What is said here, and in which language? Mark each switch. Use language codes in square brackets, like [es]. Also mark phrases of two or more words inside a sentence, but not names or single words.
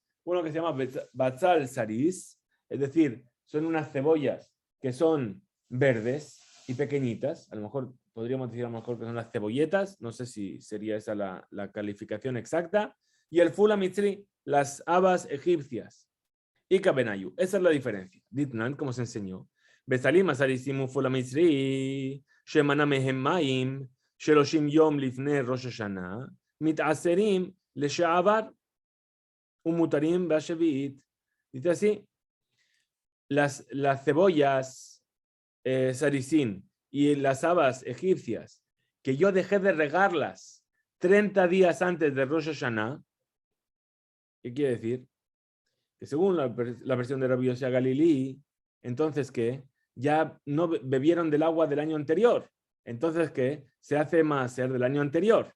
[es] Uno que se llama [he] בצל סריס, [es] es decir, son unas cebollas que son verdes y pequeñitas. A lo mejor podríamos decir que son las cebolletas, no sé si sería esa la calificación exacta. Y el [he] פולא מצרי, [es] las habas egipcias. Y Kabenayu, esa es la diferencia. Ditnan, como se enseñó. [he] הבצלים הסריסים והפול המצרי שמנע מהם מים שלושים יום לפני ראש השנה מתעשרים לשעבר. מותרים בשביעית. [es] Dice así, las cebollas saricín y las habas egipcias, que yo dejé de regarlas 30 días antes de Rosh Hashanah, ¿qué quiere decir? Que según la versión de Rabbi Yossi Galilí, entonces que ya no bebieron del agua del año anterior, entonces que se hace maaser del año anterior.